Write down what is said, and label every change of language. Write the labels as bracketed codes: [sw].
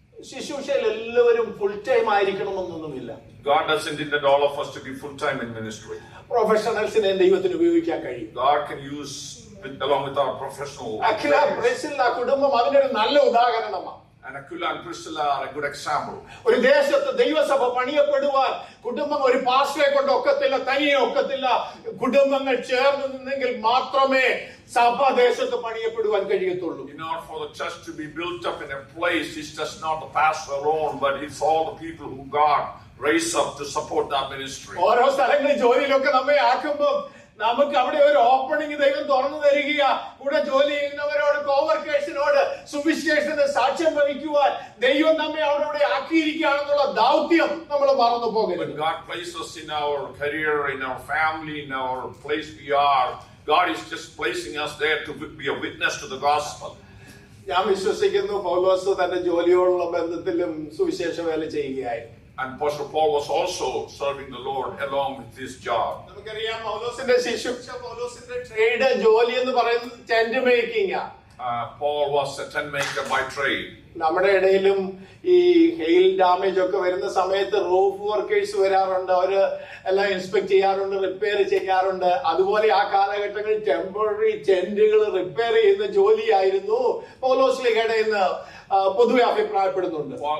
[ml] ശുശ്രൂഷയിൽ എല്ലാവരും full time ആയിരിക്കണമെന്നൊന്നുമില്ല. [en] God doesn't intend all of us to be full time in ministry. [ml] പ്രൊഫഷണൽസിനെ ദൈവത്തിന് ഉപയോഗിക്കാൻ കഴിയും. [en] God can use along with our professional. [ml] Akhila Priscilla കുടുംബം അതിനൊരു നല്ല ഉദാഹരണമാണ്. [en] And Aquila and Priscilla are a good example. [ml] ഒരു ദേശത്ത് ദൈവസഭ പണിയപ്പെടുവാൻ കുടുംബം ഒരു പാസ്റ്ററെ കൊണ്ട് ഒക്കത്തില്ല, തനിയെ ഒക്കത്തില്ല. കുടുംബങ്ങൾ ചേർന്ന് നിന്നെങ്കിൽ മാത്രമേ സഭ ദേശത്ത് പണിയപ്പെടുവാൻ കഴിയത്തുള്ളൂ. [en] In order for the church to be built up in a place, it's just not the pastor alone, but it's all the people who God raised up to support that ministry. [ml] ഓരോ സ്ഥലങ്ങളിൽ ജോലിയിലൊക്കെ നമ്മെ ആക്കുമ്പോൾ നമുക്ക് അവിടെ ഒരു opening ദൈവം തുറന്നു തരിക. കൂടെ ജോലി ചെയ്യുന്നവരോട്, കോവർക്കേഴ്സിനോട് സുവിശേഷത്തിന് സാക്ഷ്യം വഹിക്കുവാൻ ദൈവം നമ്മെ അവിടെ ആക്കിയിരിക്കുകയാണെന്നുള്ള ദൗത്യം നമ്മൾ മറന്നു പോകരുത്. [en] When God places us in our career, in our family, in our place we are, God is just placing us there to be a witness to the gospel. [ml] ഞാൻ വിശ്വസിക്കുന്നു പൗലോസ് തന്റെ ജോലിയോടുള്ള ബന്ധത്തിലും സുവിശേഷ വേല ചെയ്യുകയായിരുന്നു. [en] And Apostle Paul was also serving the Lord along with his job. [ml] നമുക്കറിയാം പൗലോസിന്റെ ശുശ്രൂഷ, പൗലോസിന്റെ ട്രേഡ് ജോലി എന്ന് പറയുന്നത് ടെന്റ് മേക്കിംഗ് ആണ്. [en] Paul was a tent maker by trade. [ml] നമ്മുടെ ഇടയിലും ഈ ഹെയിൽ ഡാമേജ് ഒക്കെ വരുന്ന സമയത്ത് റൂഫ് വർക്കേഴ്സ് വരാറുണ്ട്. അവര് എല്ലാം ഇൻസ്പെക്ട് ചെയ്യാറുണ്ട്, റിപ്പയർ ചെയ്യാറുണ്ട്. അതുപോലെ ആ കാലഘട്ടങ്ങളിൽ ടെമ്പററി ടെന്റുകൾ റിപ്പയർ ചെയ്യുന്ന ജോലിയായിരുന്നു പൗലോസ്ലീഹയുടെ എന്ന് പൊതുവെ അഭിപ്രായപ്പെടുന്നുണ്ട്.